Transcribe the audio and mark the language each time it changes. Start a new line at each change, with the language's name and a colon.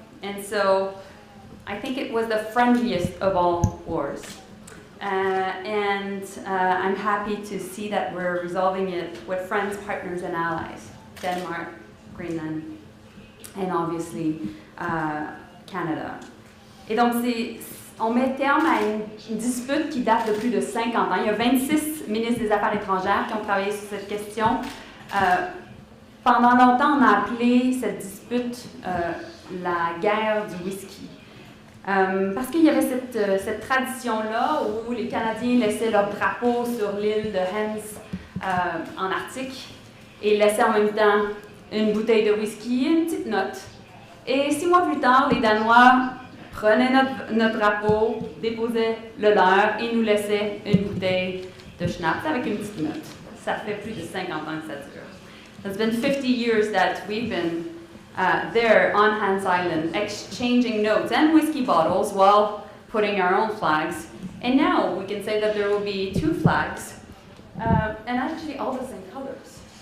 English: And so I think it was the friendliest of all wars. I'm happy to see that we're resolving it with friends, partners, and allies. Denmark, Greenland, and obviously Canada.
French: Et donc, on met terme à une dispute qui date de plus de 50 ans. Il y a 26 ministres des Affaires étrangères qui ont travaillé sur cette question. Pendant longtemps, on a appelé cette dispute la guerre du whisky. Parce qu'il y avait cette tradition-là où les Canadiens laissaient leur drapeau sur l'île de Hans en Arctique et laissaient en même temps une bouteille de whisky et une petite note. Et 6 mois plus tard, les Danois prenaient notre drapeau, déposaient le leur et nous laissaient une bouteille de schnapps avec une petite note. Ça fait plus de 50 ans que ça dure.
English: It's been 50 years that we've been there on Hans Island, exchanging notes and whiskey bottles while putting our own flags. And now we can say that there will be 2 flags, and actually all the same colors.